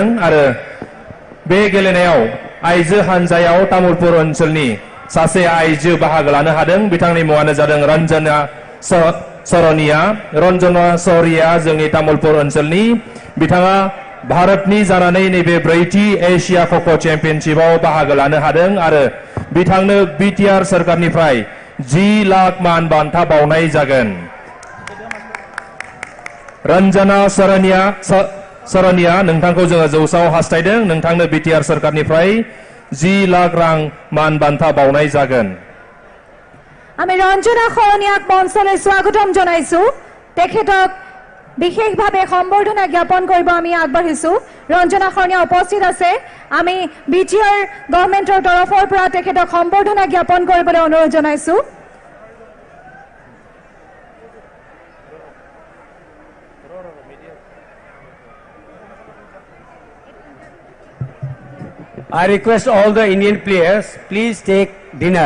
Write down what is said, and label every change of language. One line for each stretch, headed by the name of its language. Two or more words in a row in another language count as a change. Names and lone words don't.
Bodo: आरो बे गेलेनायाव आइजो हानजायाव तामुलपुर ओनसोलनि सासे आइजो बाहागो लानो हादों बिथांनि मुङानो जादों रन्जना शरणीया रन्जना शरणीया जोंनि तामुलपुर ओनसोलनि बिथाङा भारतनि जानानै नैबे ब्रैथि एशिया ख'ख' चेम्पियनशिपआव बाहागो लानो हादों आरो बिथांनो बिटिआर सरकारनिफ्राय 10 लाख मान बान्था बावनाय जागोन रन्जना शरणीया नोंथांखौ जोङो जौसाव हास्थायदों नोंथांनो बिटिआर सरकारनिफ्राय 10 लाख रां मान बान्था बावनाय जागोन
Assamese: আমি ৰঞ্জনা শৰণীয়াক মঞ্চলৈ স্বাগতম জনাইছোঁ তেখেতক বিশেষভাৱে সম্বৰ্ধনা জ্ঞাপন কৰিব আমি আগবাঢ়িছোঁ ৰঞ্জনা শৰণীয়া উপস্থিত আছে আমি বিটিআৰ গভৰ্ণমেণ্টৰ তৰফৰ পৰা তেখেতক সম্বৰ্ধনা জ্ঞাপন কৰিবলৈ অনুৰোধ জনাইছোঁ
English: I request all the Indian players, please take dinner.